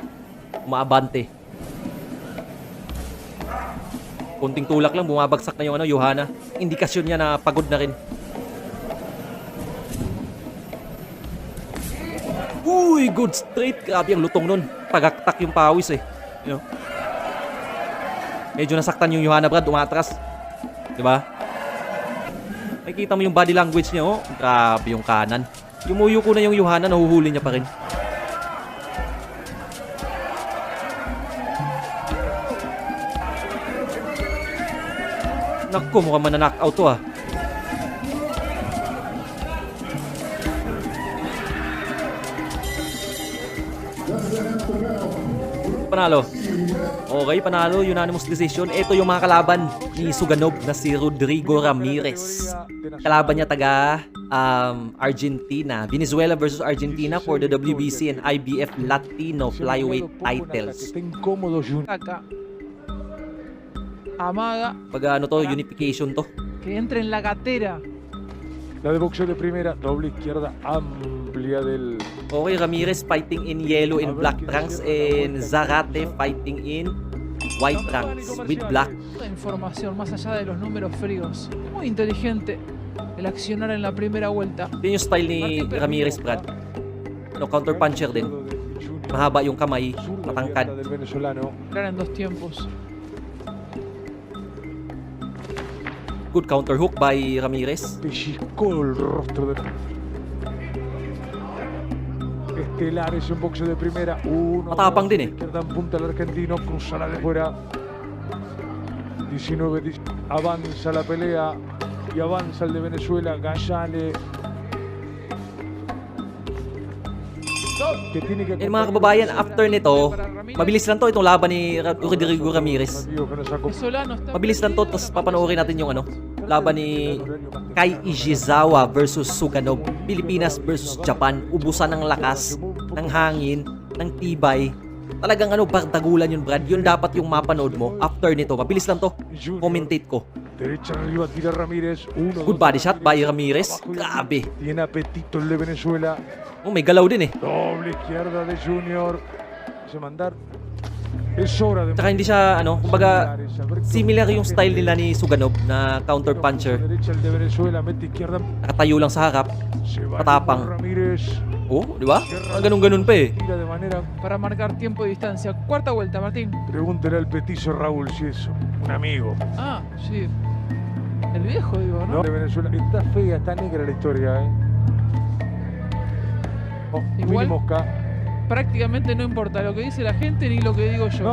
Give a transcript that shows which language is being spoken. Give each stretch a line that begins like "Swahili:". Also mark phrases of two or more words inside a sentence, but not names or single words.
Filipino: Umaabante. Konting tulak lang, bumabagsak na yung Johanna. Indikasyon niya na pagod na rin. Uy,
English: good straight.
Filipino: Grabe ang lutong nun. Pagaktak yung pawis eh.
English: You know?
Filipino: Medyo nasaktan yung Johanna, Brad. Umatras. Diba? Nakikita mo yung body language niya, oh. Grabe yung kanan. Yumuyo ko na yung Johanna, nahuhuli niya pa rin. Naku, mukhang mananockout to ah. Panalo. Okay, panalo.
English: Unanimous decision.
Filipino: Ito yung mga kalaban ni Suganov na si Rodrigo Ramirez. Kalaban niya taga Argentina.
English: Venezuela versus Argentina for the WBC and IBF Latino flyweight titles. Amaga
Filipino: Pag ano to, unification to.
Spanish: que entre en la gatera. La de boxeo de primera, doble izquierda amplia del...
English: Okay, Ramirez fighting in yellow and black trunks and Zarate fighting in white trunks with black.
Spanish: Toda información más allá de los números fríos. Muy inteligente el accionar en la primera vuelta.
Filipino: Yun yung style ni Ramirez, Brad. No,
English: counter puncher
Filipino: din. Mahaba yung kamay, matangkad.
Spanish: Del venezolano. Entrar en dos tiempos.
English: Good counter hook by Ramirez.
Spanish: Pellizcó el rostro de... Estelar es un boxeo de primera. Uno,
Filipino: Matapang din eh.
Spanish: izquierda en punta el argentino, cruza la de fuera. 19, avanza la pelea y avanza el de Venezuela, Gallale. Que tiene que...
Filipino: And mga kababayan, after nito, mabilis lang to itong laban ni Rodrigo Ramirez.
Spanish: Venezolano está.
Filipino: Mabilis lang to, tapos papanoorin natin yung laban ni Kai Ijizawa versus Suganov. Pilipinas versus Japan. Ubusan ng lakas, ng hangin, ng tibay. Talagang bardagulan yun, Brad. Yun dapat yung mapanood mo. After nito, mabilis lang to. Commentate ko.
Spanish: Derecha arriba, tira Ramírez.
English: Good body shot by Ramirez.
Filipino: Grabe.
Spanish: Tiene apetito el de Venezuela.
Filipino: Oh, may galaw din eh.
Spanish: Doble izquierda de Junior. Se mandar. Es hora de...
Filipino: Tsaka hindi siya, kumbaga, similar yung style nila ni Suganov na
English: counter puncher.
Spanish: Derecha el de Venezuela, mete izquierda.
Filipino: Nakatayo lang sa harap.
Spanish: Se va
Filipino: Matapang. Ramírez. Oh, di ba? Ganun-ganun pa eh.
Spanish: Tira de manera... Para marcar tiempo y distancia. Cuarta vuelta, Martín. Pregúntele al petizo Raúl si es un amigo. Ah, sí. El viejo, digo, ¿No? ¿no? De Venezuela. Está fea, está negra la historia, Oh, Igual- Willy Mosca. Prácticamente no importa lo que dice la gente ni lo que digo yo.